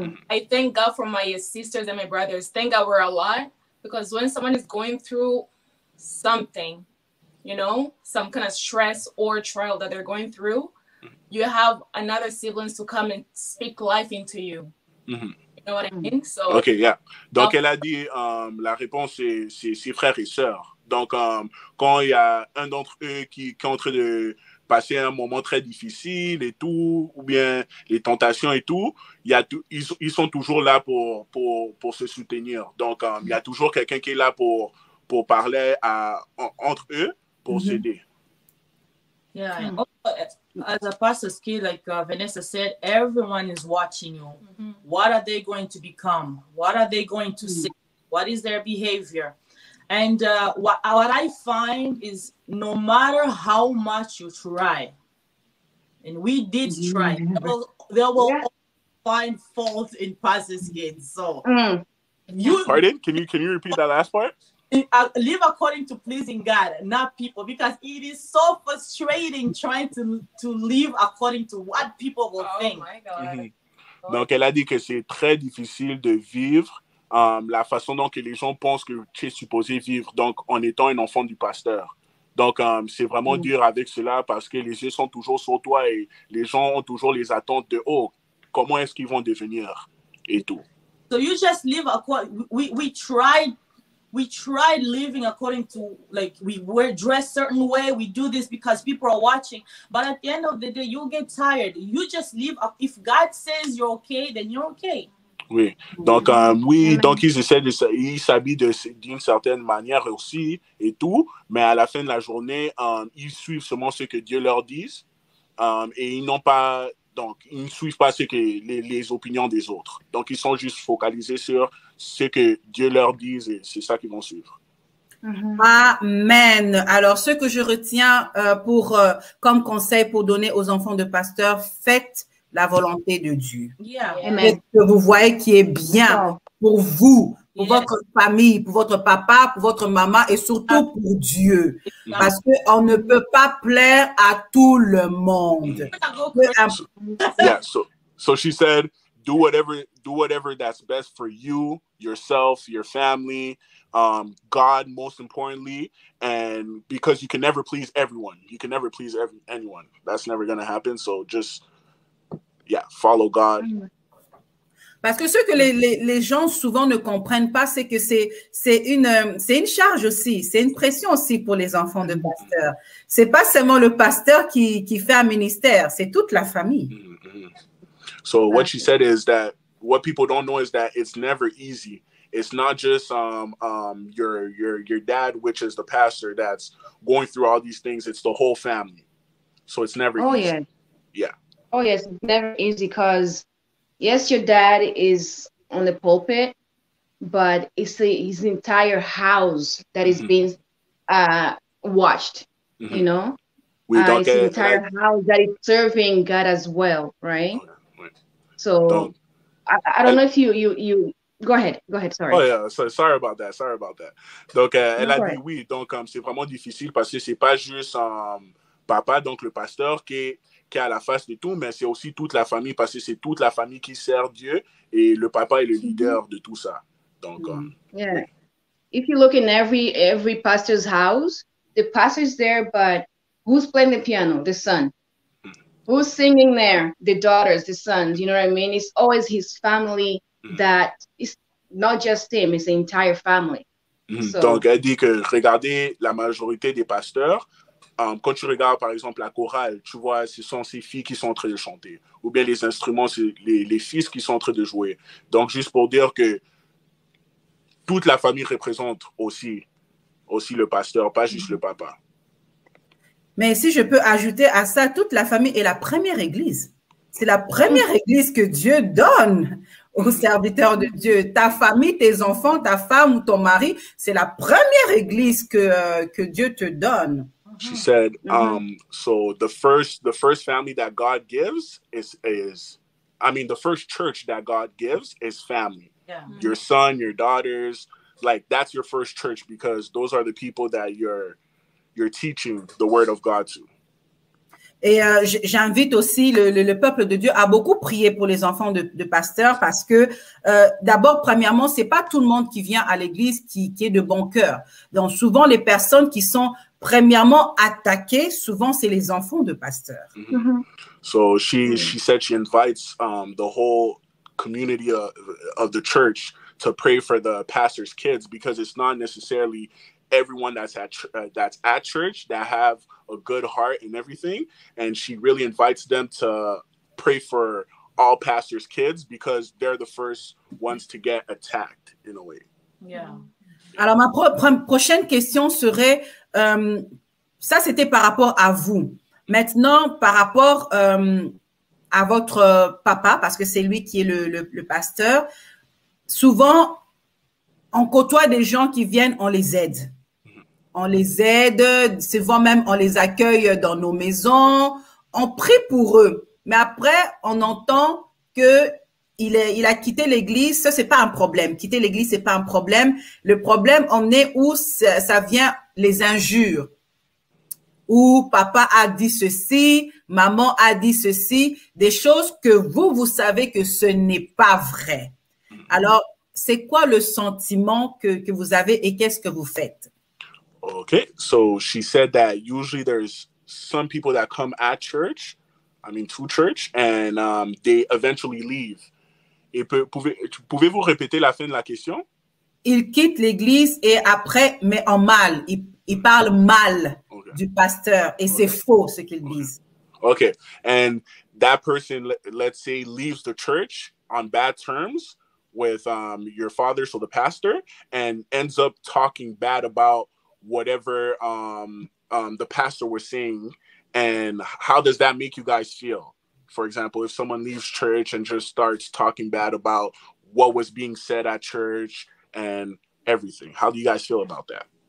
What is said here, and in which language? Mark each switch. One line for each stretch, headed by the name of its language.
English: I thank God for my sisters and my brothers. Thank God we're a lot, because when someone is going through something, you know, some kind of stress or trial that they're going through, you have another siblings to come and speak life into you. You know what I mean? So, OK, yeah.
French: Donc, elle a dit, la réponse, c'est ses frères et sœurs. Donc, quand il y a un d'entre eux qui est en train de passer un moment très difficile et tout, ou bien les tentations et tout, ils sont toujours là pour se soutenir. Donc, il y a toujours quelqu'un qui est là pour parler entre eux, pour s'aider.
English: Yeah, and also, as a pastor's kid, like Vanessa said, everyone is watching you. What are they going to become? What are they going to say? What is their behavior? And what I find is no matter how much you try, and we did try, they will find fault in pastor's kids. So, Pardon? Can you repeat that last part? Live according to pleasing God, not people, because it is so frustrating trying to live according to what people will think. Oh my God.
French: Donc, elle a dit que c'est très difficile de vivre la façon dont que les gens pensent que tu es supposé vivre, donc en étant un enfant du pasteur. Donc, c'est vraiment dur avec cela parce que les yeux sont toujours sur toi et les gens ont toujours les attentes de « Oh, comment est-ce qu'ils vont devenir? » et tout.
English: So you just live according, we tried living according to, like, we wear dressed certain way, we do this because people are watching, but at the end of the day, you'll get tired. You just live, if God says you're okay, then you're okay.
French: Oui, donc oui, donc ils essaient ils s'habillent d'une certaine manière aussi et tout, mais à la fin de la journée, ils suivent seulement ce que Dieu leur dit et ils n'ont pas, donc ils ne suivent pas les opinions des autres. Donc ils sont juste focalisés sur ce que Dieu leur dit et c'est ça qu'ils vont suivre. Amen. Alors, ce que je retiens comme conseil pour donner aux enfants de pasteurs, faites la volonté de Dieu.
English: Yeah.
French: Faites ce que vous voyez qui est bien pour vous, pour votre famille, pour votre papa, pour votre maman et surtout pour Dieu. Parce qu'on ne peut pas plaire à tout le monde.
English: Yeah, so she said, do whatever that's best for you, yourself, your family, God most importantly, and because you can never please everyone. You can never please anyone. That's never going to happen. So just follow God.
French: Parce que ce que les gens souvent ne comprennent pas, c'est que c'est une charge aussi, c'est une pression aussi pour les enfants de pasteurs. C'est pas seulement le pasteur qui fait un ministère, c'est toute la famille.
English: So what she said is that what people don't know is that it's never easy. It's not just your dad, which is the pastor, that's going through all these things. It's the whole family. So it's never easy. Yeah. Oh, yes, it's never easy because, yes, your dad is on the pulpit, but it's his entire house that is being watched, you know? It's the entire house that is serving God as well, right? So I don't know if you go ahead, sorry. Oh yeah, sorry about that.
French: Donc elle a dit oui, donc c'est vraiment difficile parce que c'est pas juste papa, donc le pasteur qui est à la face de tout, mais c'est aussi toute la famille parce que c'est toute la famille qui sert Dieu et le papa est le leader de tout ça. Donc
English: yeah. If you look in every pastor's house, the pastor's there, but who's playing the piano? The son. Who's singing there? The daughters, the sons, you know what I mean? It's always his family that is not just him, it's the entire family. So,
French: donc, elle dit que regardez la majorité des pasteurs, quand tu regardes par exemple la chorale, tu vois, ce sont ces filles qui sont en train de chanter. Ou bien les instruments, c'est les fils qui sont en train de jouer. Donc, juste pour dire que toute la famille représente aussi le pasteur, pas juste le papa. Mais si je peux ajouter à ça, toute la famille est la première église. C'est la première église que Dieu donne aux serviteurs de Dieu. Ta famille, tes enfants, ta femme ou ton mari, c'est la première église que Dieu te donne.
English: She said, so the first family that God gives is the first church that God gives is family. Yeah. Your son, your daughters, like that's your first church because those are the people that you're teaching the word of God to.
French: Et j'invite aussi le peuple de Dieu à beaucoup prier pour les enfants de pasteurs parce que d'abord, premièrement, c'est pas tout le monde qui vient à l'église qui est de bon cœur. Donc souvent, les personnes qui sont premièrement attaquées, souvent c'est les enfants de pasteurs.
English: So she said she invites the whole community of the church to pray for the pastor's kids because it's not necessarily everyone that's at church that have a good heart and everything, and she really invites them to pray for all pastors' kids because they're the first ones to get attacked in a way. Yeah.
French: Alors, ma prochaine question serait, ça c'était par rapport à vous. Maintenant, par rapport à votre papa, parce que c'est lui qui est le pasteur, souvent, on côtoie des gens qui viennent, on les aide. On les aide, souvent même on les accueille dans nos maisons, on prie pour eux. Mais après, on entend que il a quitté l'église, ça c'est pas un problème. Quitter l'église, c'est pas un problème. Le problème, on est où ça vient les injures. Où papa a dit ceci, maman a dit ceci, des choses que vous savez que ce n'est pas vrai. Alors, c'est quoi le sentiment que vous avez et qu'est-ce que vous faites?
English: Okay, so she said that usually there's some people that come at church, to church, and they eventually leave.
French: Et pouvez-vous répéter la fin de la question? Il quitte l'église et après, mais en mal. Il parle mal du pasteur et c'est faux ce qu'ils disent.
English: Okay, and that person, let's say, leaves the church on bad terms with your father, so the pastor, and ends up talking bad about whatever the pastor was saying. And how does that make you guys feel? For example, if someone leaves church and just starts talking bad about what was being said at church and everything, how do you guys feel about that?